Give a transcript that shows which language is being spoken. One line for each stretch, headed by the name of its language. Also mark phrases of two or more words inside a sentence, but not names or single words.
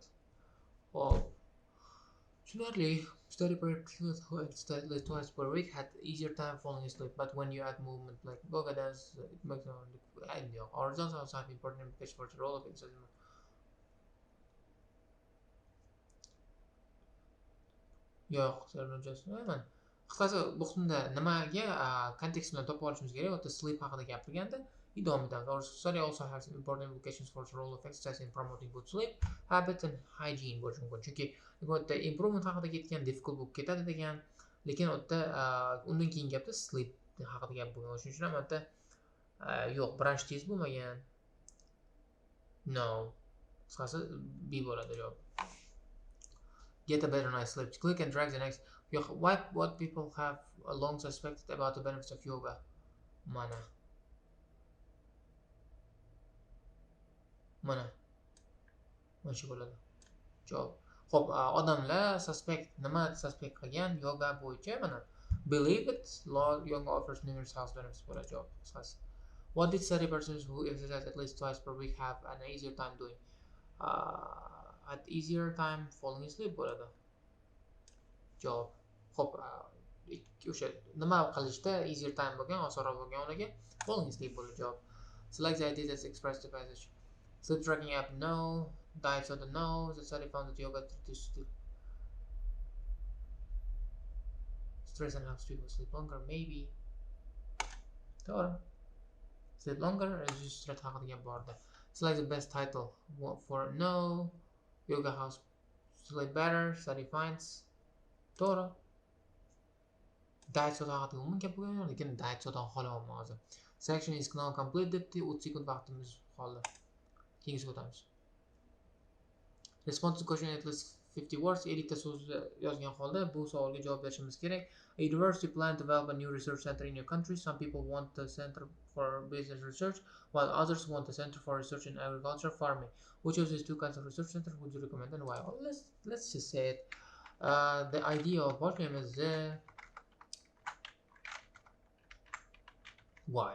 English: Oh, Surely, study twice per week had easier time falling asleep, but when you add movement like yoga dance, it makes our results also have important implications for the role of exercise.
Uzbek: Yo'q, just qisqasi bu qismda nimaga kontekst bilan topib olishimiz kerak? O'ta sleep haqida gapirganda davom etamiz.
English: Our study also has important implications for the role of exercise in promoting good sleep habits and hygiene
Uzbek: bo'lishi mumkin. Chunki bu yerda improvement haqida ketgan, difficult bo'lib ketadi degan, lekin u yerda undan keyin gapda sleep haqida gap bo'lgan. Shuning uchun ham bu yerda yo'q,
English: branch test
Uzbek: bo'lmagan. No. Qisqasi B bo'ladi javob.
English: Get a better night's sleep. Click and drag the next. What people have long suspected about the benefits of yoga?
Uzbek: Mana shu bo'ladi javob. Xo'p, odamlar nima suspect qilgan yoga bo'yicha?
English: Mana believe it, yoga offers numerous health benefits
Uzbek: bo'ladi javob. Qisqasi,
English: what did study persons who exercise at least twice per week have an easier time doing? At easier time falling asleep
Uzbek: bo'ladi javob. Xo'p, o'sha nima qilishda
English: easier time
Uzbek: bo'lgan, osonroq bo'lgan ularga
English: falling asleep
Uzbek: bo'ladi javob.
English: Select the ideas as expressed in the passage. Sleep tracking app, no. Diet soda, no. The study found that yoga stress and helps people sleep longer, maybe. Sleep longer is just straight
Uzbek: haqida gap bordi.
English: Select the best title for no. Yoga helps sleep better. Study finds.
Uzbek: To'g'ri.
English: Diet soda
Uzbek: haqida umuman gap bo'lgan, lekin
English: diet soda
Uzbek: xohlamayman hozir.
English: Section is now complete
Uzbek: debdi, 30 sekund vaqtimiz qoldi. Keyingiga o'tamiz.
English: Respond to question at least 50 words.
Uzbek: 50 ta so'z yozgan holda bu savolga javob berishimiz kerak.
English: A university plan to develop a new research center in your country. Some people want the center for business research, while others want the center for research in agriculture farming. Which of these two kinds of research centers would you recommend and why? Well, let's just say it. The idea of what name is why?